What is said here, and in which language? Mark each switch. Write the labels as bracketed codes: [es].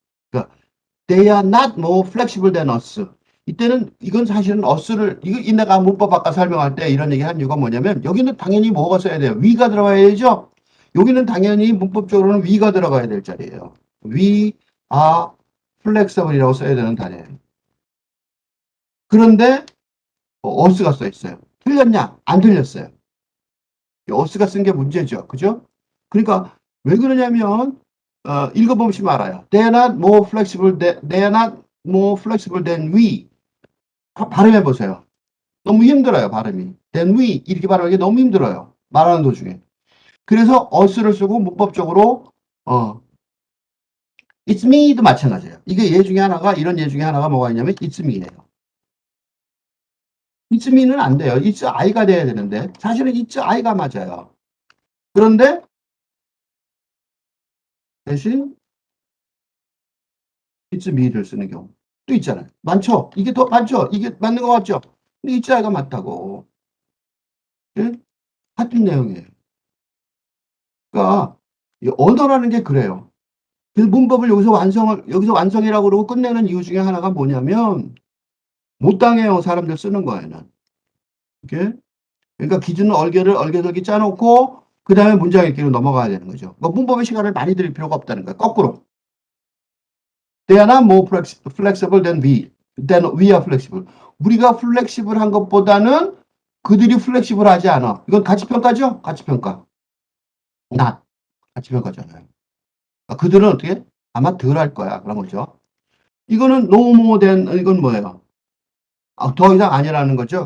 [ko] 그러니까, [en] they are not more flexible than us. [ko] 이때는, 이건 사실은 us를, 이거 내가 문법 아까 설명할 때 이런 얘기 한 이유가 뭐냐면, 여기는 당연히 뭐가 써야 돼요? we가 들어가야 되죠? 여기는 당연히 문법적으로는 we가 들어가야 될 자리예요. we are flexible이라고 써야 되는 단어예요. 그런데, us가 써 있어요. 틀렸냐? 안 틀렸어요. 어스가 쓴 게 문제죠. 그죠? 그러니까 왜 그러냐면 읽어보시면 알아요. [en] They are not more flexible they are not more flexible than we. [ko] 발음해 보세요. 너무 힘들어요, 발음이. than we 이렇게 발음하기 너무 힘들어요. 말하는 도중에. 그래서 us를 쓰고 문법적으로 it's me도 마찬가지예요. 이게 예 중에 하나가 이런 예 중에 하나가 뭐가 있냐면 it's me예요. it's me는 안 돼요. it's I가 돼야 되는데 사실은 it's I가 맞아요. 그런데 대신 it's me를 쓰는 경우 또 있잖아요. 많죠? 이게 더 많죠? 이게 맞는 것 같죠? 근데 it's I가 맞다고. 예? 같은 내용이에요. 그러니까 이 언어라는 게 그래요. 그래서 문법을 여기서 완성이라고 그러고 끝내는 이유 중에 하나가 뭐냐면 못 당해요. 사람들 쓰는 거에는. 이렇게. 그러니까 기준은 얼개덜기 짜놓고 그 다음에 문장 읽기로 넘어가야 되는 거죠. 그러니까 문법의 시간을 많이 들일 필요가 없다는 거예요. 거꾸로. [en] They are not more flexible than we are flexible. [ko] 우리가 플렉시블한 것보다는 그들이 플렉시블하지 않아. 이건 가치평가죠? 가치평가. not. 가치평가잖아요. 그러니까 그들은 어떻게? 아마 덜 할 거야. 그런 거죠. 이거는 no more than, 이건 뭐예요? 더 이상 아니라는 거죠.